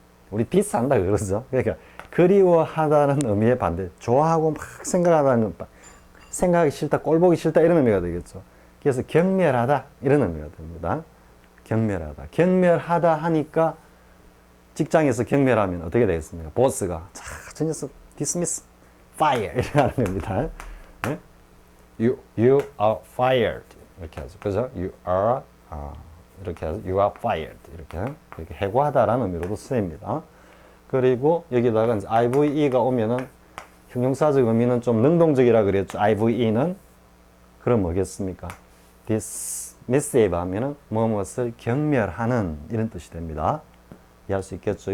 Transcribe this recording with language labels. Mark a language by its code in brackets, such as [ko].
[ko] 우리 디스 한다 그러죠. 그러니까 그리워하다는 의미의 반대, 좋아하고 막 생각하다는 생각하기 싫다, 꼴보기 싫다 이런 의미가 되겠죠. 그래서 경멸하다 이런 의미가 됩니다. 경멸하다. 경멸하다 하니까 직장에서 경멸하면 어떻게 되겠습니까? 보스가 자, 저 녀석 dismiss, fire 이렇게 하는 겁니다. 네? [en] You are fired [ko] 이렇게 하죠. 그죠? You are 이렇게 해서 [en] you are fired [ko] 이렇게 해고하다라는 의미로도 쓰입니다. 그리고 여기다가 이제 IVE가 오면은 형용사적 의미는 좀 능동적이라 그랬죠. IVE는 그럼 뭐겠습니까? dismissive 하면은 무엇을 경멸하는 이런 뜻이 됩니다. 이해할 수 있겠죠?